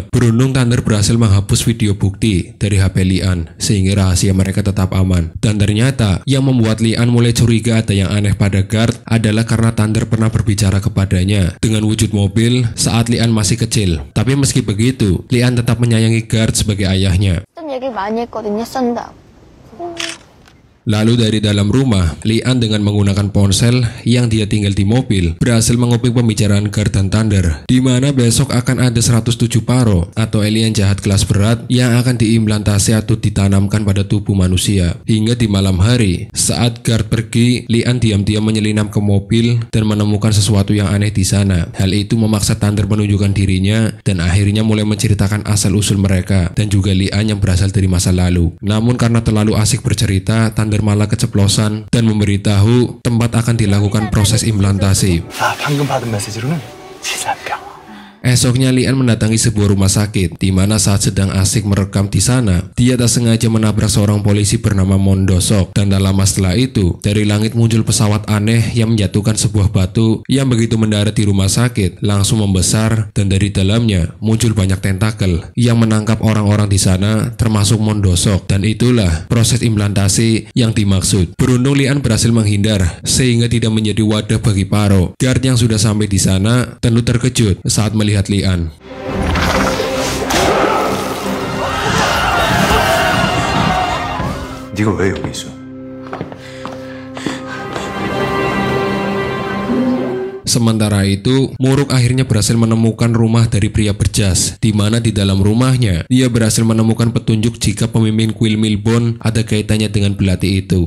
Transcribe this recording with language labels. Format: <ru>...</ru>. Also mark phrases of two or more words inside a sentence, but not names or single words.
<id>Beruntung Thunder berhasil menghapus video bukti dari HP Lian, sehingga rahasia mereka tetap aman. Dan ternyata, yang membuat Lian mulai curiga ada yang aneh pada Gard adalah karena Thunder pernah berbicara kepadanya dengan wujud mobil saat Lian masih kecil. Tapi meski begitu, Lian tetap menyayangi Gard sebagai ayahnya.</id> <ko>좀 얘기 많이 했거든요, 썬다.</ko> <id>Lalu dari dalam rumah, Lian dengan menggunakan ponsel yang dia tinggal di mobil berhasil menguping pembicaraan Gard dan Thunder, di mana besok akan ada 107 paro atau alien jahat kelas berat yang akan diimplantasi atau ditanamkan pada tubuh manusia. Hingga di malam hari, saat Gard pergi, Lian diam-diam menyelinap ke mobil dan menemukan sesuatu yang aneh di sana. Hal itu memaksa Thunder menunjukkan dirinya dan akhirnya mulai menceritakan asal-usul mereka dan juga Lian yang berasal dari masa lalu. Namun karena terlalu asik bercerita, Thunder malah keceplosan dan memberitahu tempat akan dilakukan proses implantasi.</id> <ko>방금 받은 메시지로는 치사병.</ko> <id>Esoknya Lian mendatangi sebuah rumah sakit, di mana saat sedang asik merekam di sana, dia tak sengaja menabrak seorang polisi bernama Mondosok. Dan tak lama setelah itu, dari langit muncul pesawat aneh yang menjatuhkan sebuah batu yang begitu mendarat di rumah sakit, langsung membesar dan dari dalamnya muncul banyak tentakel yang menangkap orang-orang di sana, termasuk Mondosok. Dan itulah proses implantasi yang dimaksud. Beruntung Lian berhasil menghindar sehingga tidak menjadi wadah bagi paro. Gard yang sudah sampai di sana tentu terkejut saat melihat Lian.</id> <ko>네가 왜 여기 있어?</ko> <id>Sementara itu, Muruk akhirnya berhasil menemukan rumah dari pria berjas, di mana di dalam rumahnya, dia berhasil menemukan petunjuk jika pemimpin kuil Milbon ada kaitannya dengan belati itu.</id>